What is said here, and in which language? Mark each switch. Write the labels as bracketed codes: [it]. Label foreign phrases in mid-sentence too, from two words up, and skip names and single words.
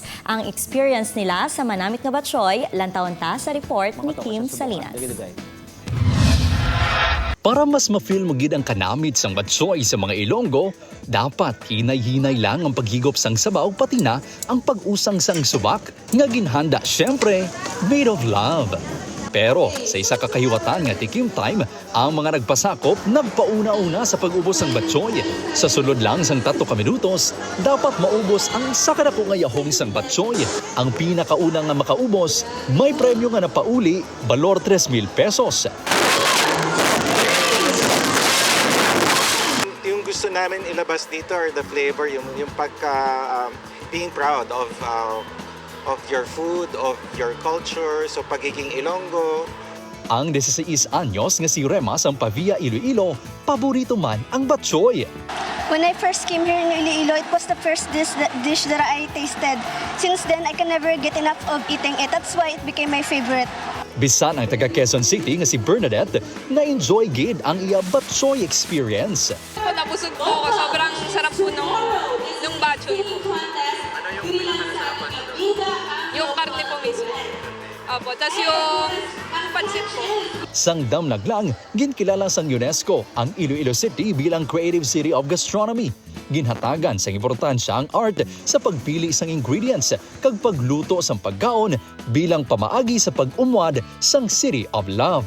[hil] Ang experience nila sa manamit nga batchoy lantawon ta sa report ni Kim Salinas. Para mas ma-feel mo gid ang kanamit sang batsoy sa mga Ilonggo, dapat hinay-hinay lang ang paghigop sang sabaw pati na ang pag-usang sang subak nga ginhanda syempre [en] made of love. [hil] Pero sa isa ka kahiwatan nga tikim time, ang mga nagpasakop nagpauna-una sa pag-ubos ng batsoy. Sa sulod lang sang 3 ka minutos, dapat maubos ang sakadako nga yahong sang batsoy. Ang pinakaunang nga makaubos, may premyo nga napauli, balor 3,000 pesos. [tl] Gusto namin ilabas dito [en] or the flavor, [tl] yung pagka [en] being proud of your food, of your culture, [tl] so pagiging Ilonggo. [hil] Ang 16 anyos nga si Rema sa Pavia, Iloilo, paborito man ang batchoy. [en] When I first came here in Iloilo, it was the first dish that I tasted. Since then, I can never get enough of eating it. That's why it became my favorite. [hil] Bisan ang taga Quezon City nga si Bernadette, na-enjoy gid ang iya batchoy experience. [tl] Nabusog po ako. Sobrang sarap po nung batchoy po. Ano yung pinakasarapan? Yung karne po mismo. Opo. Tapos yung pansit po. [hil] Sang damnaglang, ginkilala sang UNESCO ang Iloilo City bilang Creative City of Gastronomy. Ginhatagan sa importansya ang art sa pagpili sang ingredients kag pagluto sang pagkaon bilang pamaagi sa pag-umwad sang City of Love.